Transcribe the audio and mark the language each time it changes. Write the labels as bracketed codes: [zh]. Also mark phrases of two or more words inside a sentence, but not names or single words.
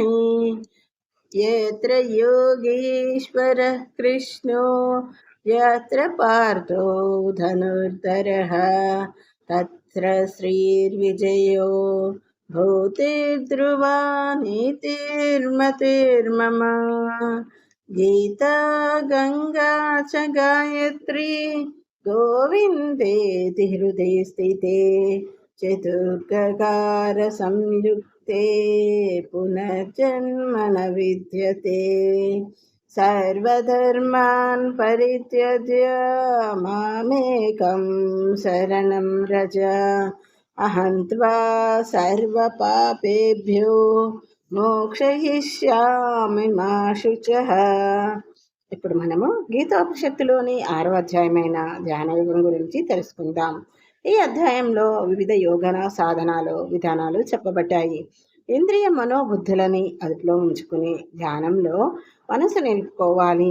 [sa] యత్ర యోగీశ్వర కృష్ణో యత్ర పార్థో ధనుర్ధరః తత్ర శ్రీర్విజయో భూతిర్ధ్రువా నీతిర్మతిర్మమ. గీతా గంగా చ గాయత్రీ गोविन्देति हृदये स्थिते चतुर्गकार संयुक्ते पुनर्जन्म न विद्यते. सर्वधर्मान् परित्यज्य मामेकं शरणं व्रज. अहं त्वा सर्वपापेभ्यो మోక్షయిష్యామి మా శుచః. [te] ఇప్పుడు మనము గీతోపనిషత్తులోని 6వ అధ్యాయమైన ధ్యాన యోగం గురించి తెలుసుకుందాం. ఈ అధ్యాయంలో వివిధ యోగన సాధనాలు విధానాలు చెప్పబడ్డాయి. ఇంద్రియ మనోబుద్ధులని అదుపులో ఉంచుకుని ధ్యానంలో మనసు నిలుపుకోవాలి.